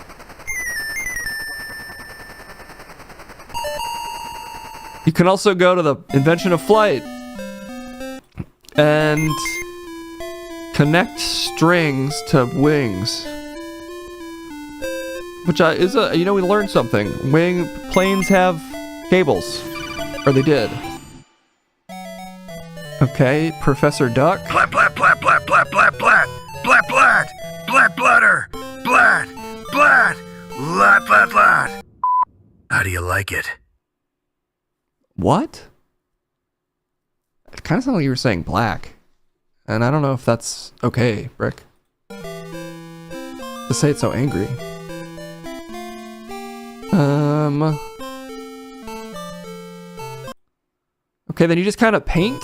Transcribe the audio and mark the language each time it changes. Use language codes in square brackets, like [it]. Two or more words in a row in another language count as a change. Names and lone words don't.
[en] You can also go to the invention of flight and connect strings to wings, which is we learned something. Planes have cables, or they did. Okay, Professor Duck. Blat, blat, blat, blat, blat, blat, blat, blat, blat, blat, bladder, blat, blat, blat, blat, blat. How do you like it? What? It kind of sounded like you were saying black. And I don't know if that's okay, Brick. To say it so angry. Okay, then you just kind of paint?